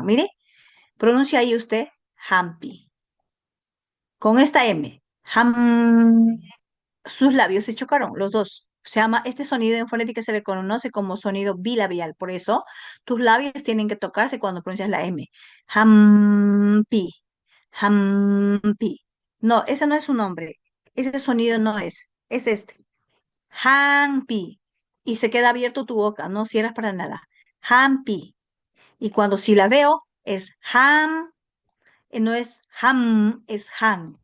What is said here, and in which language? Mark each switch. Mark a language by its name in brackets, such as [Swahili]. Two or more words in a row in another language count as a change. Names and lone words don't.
[Spanish] Mire, pronuncia ahí usted Hampi, con esta M, Ham, sus labios se chocaron, los dos. Se llama, este sonido en fonética se le conoce como sonido bilabial. Por eso, tus labios tienen que tocarse cuando pronuncias la M. Hampi, hampi. No, ese no es su nombre. Ese sonido no es. Es este. Hampi. Y se queda abierto tu boca, no cierras para nada. Hampi. Y cuando sí la veo, es ham, no es ham, es han.